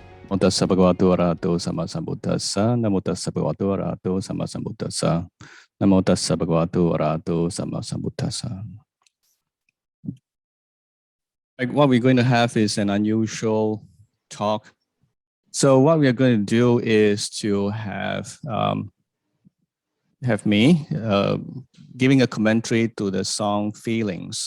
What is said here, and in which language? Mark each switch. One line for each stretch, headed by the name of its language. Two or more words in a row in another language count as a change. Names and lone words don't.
Pali: Namo tassa bhagavato arahato sama sambuddhassa. Namo tassa bhagavato arahato sama sambuddhassa. Namo tassa bhagavato arahato sama sambuddhassa.
English: Like what we're going to have is an unusual talk. So what we are going to do is to have me giving a commentary to the song Feelings.